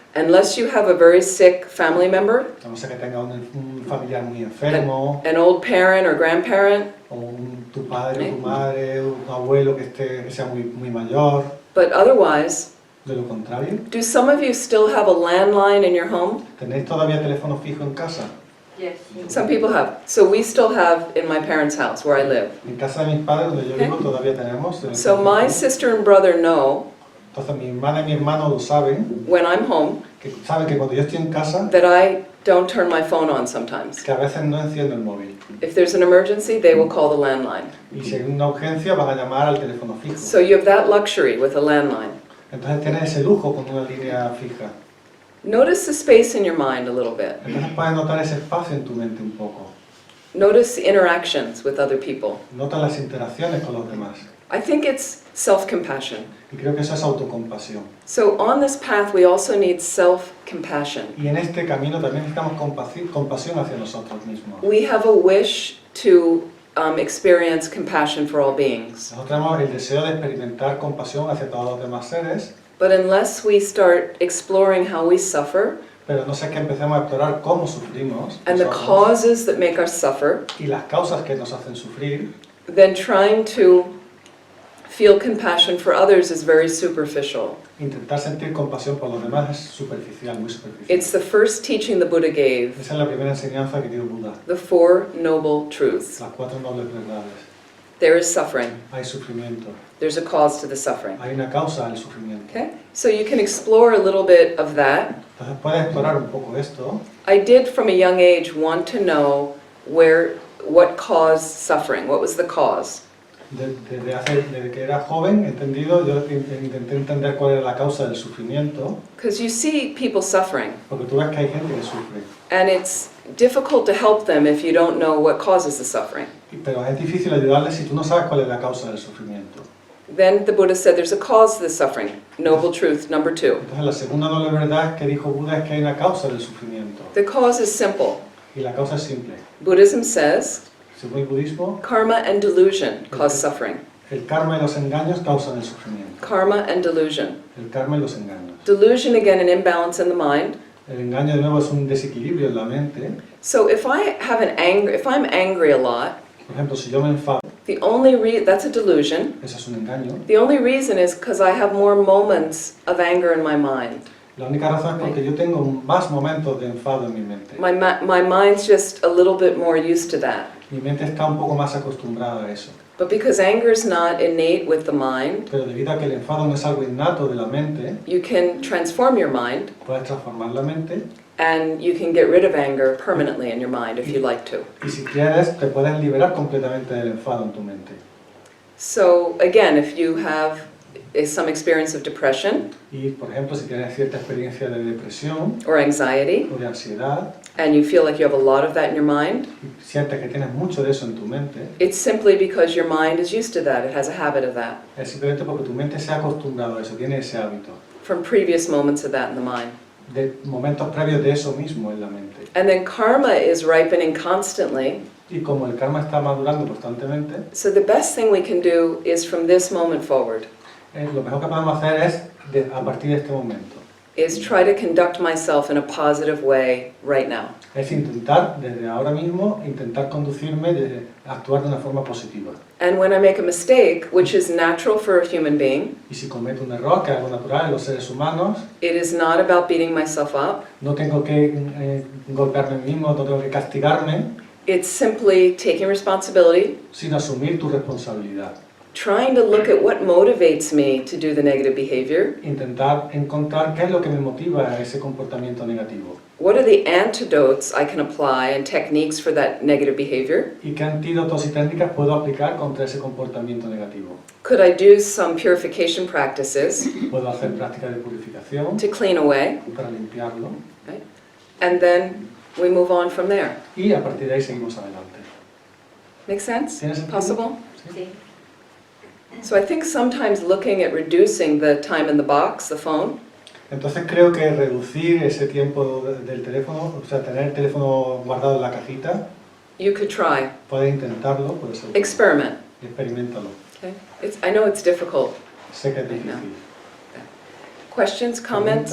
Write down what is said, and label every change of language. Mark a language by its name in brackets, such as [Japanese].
[English] Unless you have a very sick family member, [Spanish] A no ser que tenga un familiar muy enfermo, [English] an old parent or grandparent, [Spanish] o tu padre o tu madre, un abuelo que sea muy mayor. [English] but otherwise, [Spanish] De lo contrario, [English] do some of you still have a landline in your home? [Spanish] ¿tenéis todavía teléfono fijo en casa? [English] Yes. Some people have. So we still have in my parents' house where I live. [Spanish] En casa de mis padres, donde yo vivo, todavía tenemos teléfono [English] So my [Spanish] fijo. [English] sister and brother know [Spanish] Entonces mi hermana y mi hermano lo saben, [English] when I'm home [Spanish] que saben que cuando yo estoy en casa, [English] that I don't turn my phone on sometimes. [Spanish] que a veces no enciendo el móvil. [English] If there's an emergency, they will call the landline. [Spanish] Y si hay una urgencia, van a llamar al teléfono fijo. [English] So you have that luxury with a landline. [Spanish] Entonces tienes ese lujo con una línea fija. [English] Notice the space in your mind a little bit. [Spanish] Entonces puedes notar ese espacio en tu mente un poco. [English] Notice the interactions with other people. [Spanish] Nota las interacciones con los demás. [English] I think it's self-compassion. [Spanish] Y creo que eso es autocompasión. [English] So on this path, we also need self-compassion. [Spanish] Y en este camino también necesitamos compasión hacia nosotros mismos. [English] We have a wish to experience compassion for all beings. [Spanish] Nosotros tenemos el deseo de experimentar compasión hacia todos los demás seres, [English] But unless we start exploring how we suffer [Spanish] pero no sé que empecemos a explorar cómo sufrimos [English] and the [Spanish] nosotros, [English] causes that make us suffer, [Spanish] y las causas que nos hacen sufrir, [English] then trying to feel compassion for others is very superficial. [Spanish] intentar sentir compasión por los demás es superficial, muy superficial. [English] It's the first teaching the Buddha gave, [Spanish] Esa es la primera enseñanza que dio Buda, [English] the Four Noble Truths. [Spanish] las 4 nobles verdades. [English] There is suffering. [Spanish] Hay sufrimiento, [English] There's a cause to the suffering. [Spanish] hay una causa al sufrimiento. [English] Okay? So you can explore a little bit of that. [Spanish] Entonces puedes explorar un poco esto. [English] I did from a young age want to know what caused suffering, what was the cause. [Spanish] Desde que era joven, entendido, yo intenté entender cuál era la causa del sufrimiento, [English] Because you see people suffering, [Spanish] porque tú ves que hay gente que sufre, [English] and it's difficult to help them if you don't know what causes the suffering. [Spanish] pero es difícil ayudarles si tú no sabes cuál es la causa del sufrimiento. [English] Then the Buddha said there's a cause to the suffering. Noble truth number 2. [Spanish] Entonces la segunda noble verdad que dijo Buda es que hay una causa del sufrimiento, [English] The cause is simple. [Spanish] y la causa es simple. [English] Buddhism says [Spanish] Según el budismo, [English] karma and delusion cause suffering. [Spanish] el karma y los engaños causan el sufrimiento. [English] Karma and delusion. [Spanish] El karma y los engaños. [English] Delusion, again, an imbalance in the mind. [Spanish] El engaño de nuevo es un desequilibrio en la mente. [English] So if I'm angry a lot, [Spanish] Por ejemplo, si yo me enfado, [English] the only that's a delusion. [Spanish] eso es un engaño. [English] The only reason is because I have more moments of anger in my mind. [Spanish] La única razón es porque yo tengo más momentos de enfado en mi mente. [English] My mind's just a little bit more used to that. [Spanish] Mi mente está un poco más acostumbrada a eso. [English] But because anger is not innate with the mind, [Spanish] Pero debido a que el enfado no es algo innato de la mente, [English] you can transform your mind [Spanish] puedes transformar la mente [English] and you can get rid of anger permanently in your mind if you like to. [Spanish] y si quieres te puedes liberar completamente del enfado en tu mente. [English] So again, if you have some experience of depression [Spanish] Y por ejemplo, si tienes cierta experiencia de depresión [English] or anxiety, [Spanish] o de ansiedad, [English] and you feel like you have a lot of that in your mind, [Spanish] y sientes que tienes mucho de eso en tu mente, [English] it's simply because your mind is used to that. It has a habit of that [Spanish] es simplemente porque tu mente se ha acostumbrado a eso, tiene ese hábito, [English] from previous moments of that in the mind. [Spanish] de momentos previos de eso mismo en la mente. [English] And then karma is ripening constantly. [Spanish] Y como el karma está madurando constantemente, [English] So the best thing we can do is from this moment forward, [Spanish] lo mejor que podemos hacer es, a partir de este momento, [English] is try to conduct myself in a positive way right now. [Spanish] es intentar, desde ahora mismo, intentar conducirme, actuar de una forma positiva. [English] And when I make a mistake, which is natural for a human being, [Spanish] Y si cometo un error, que es algo natural en los seres humanos, [English] it is not about beating myself up. [Spanish] no tengo que golpearme a mí mismo, no tengo que castigarme, [English] It's simply taking responsibility, [Spanish] sino asumir tu responsabilidad. [English] trying to look at what motivates me to do the negative behavior. [Spanish] Intentar encontrar qué es lo que me motiva a ese comportamiento negativo. [English] What are the antidotes I can apply and techniques for that negative behavior? [Spanish] Y qué antídotos y técnicas puedo aplicar contra ese comportamiento negativo. [English] Could I do some purification practices [Spanish] Puedo hacer prácticas de purificación [English] to clean away? [Spanish] para limpiarlo. [English] And then we move on from there. [Spanish] Y a partir de ahí seguimos adelante. [English] Make sense? [Spanish] ¿Tiene sentido? [English] Possible? [Spanish] Sí. [English] So I think sometimes looking at reducing the time in the box, the phone, [Spanish] Entonces creo que reducir ese tiempo del teléfono, o sea, tener el teléfono guardado en la cajita, [English] you could try. [Spanish] puedes intentarlo, puede ser. [English] Experiment. [Spanish] Experimentalo. [English] Okay? I know it's difficult. [Spanish] Sé que es [English] Right now. [Spanish] difícil. [English] Questions, comments?